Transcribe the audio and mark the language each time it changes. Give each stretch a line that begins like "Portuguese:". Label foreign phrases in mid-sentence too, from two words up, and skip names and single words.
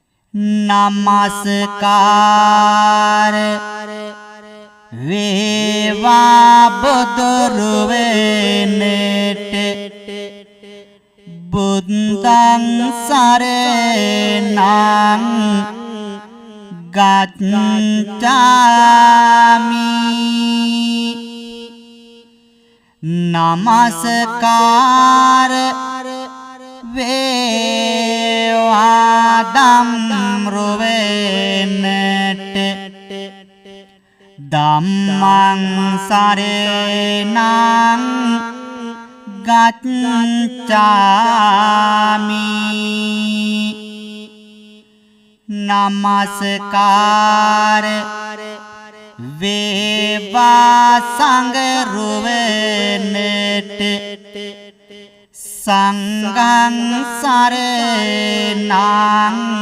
Sinhala: නමස්කාර වේවා බුදුරුවනට
Pali: බුද්ධං සරණං ගච්ඡාමි
Sinhala: නමස්කාර වේවා ධම්රුවනට
Pali: ධම්මං සරණං ගච්ඡාමි
Sinhala: නමස්කාර වේවා සංඝරුවනට
Pali: සංඝං සරණං